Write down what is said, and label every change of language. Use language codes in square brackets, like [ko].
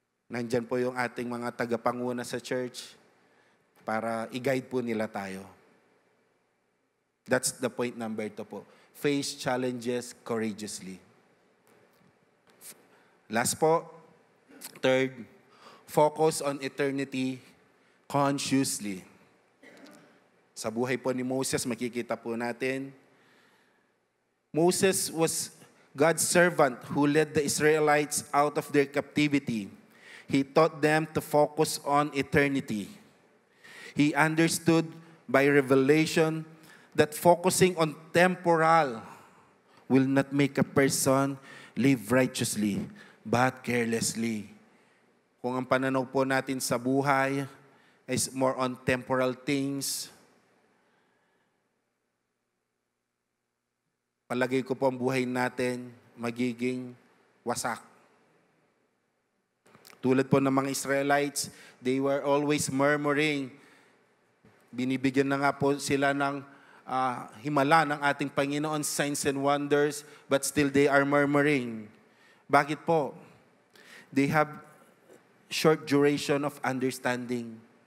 [tl] Nandyan po yung ating mga tagapanguna sa church para i-guide po nila tayo. [en] That's the point number 2 po. Face challenges courageously. Last po, third, focus on eternity consciously. [tl] Sa buhay po ni Moses, makikita po natin, [en] Moses was God's servant who led the Israelites out of their captivity. He taught them to focus on eternity. He understood by revelation that focusing on temporal will not make a person live righteously, but carelessly. [tl] Kung ang pananaw po natin sa buhay [en] is more on temporal things, [tl] palagay ko po ang buhay natin magiging wasak. Tulad po ng mga Israelites, [en] they were always murmuring. [tl] Binibigyan na nga po sila ng himala ng ating Panginoon, [en] signs and wonders, but still they are murmuring. [tl] Bakit po? [en] They have short duration of understanding.